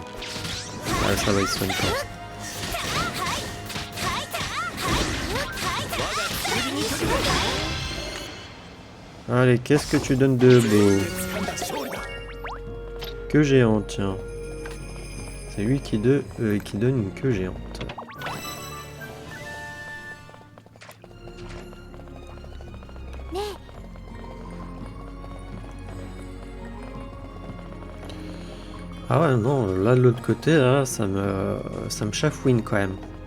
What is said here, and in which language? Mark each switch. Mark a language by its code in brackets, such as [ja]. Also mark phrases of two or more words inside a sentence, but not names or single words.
[fr] Ah, ça va, il soigne pas. Allez, qu'est-ce que tu donnes de beau? [ja] 掴んだ勝利だ [fr] Queue géante, tiens. C'est lui qui donne une queue géante. Ah ouais, non, là de l'autre côté, là, ça me chafouine quand même.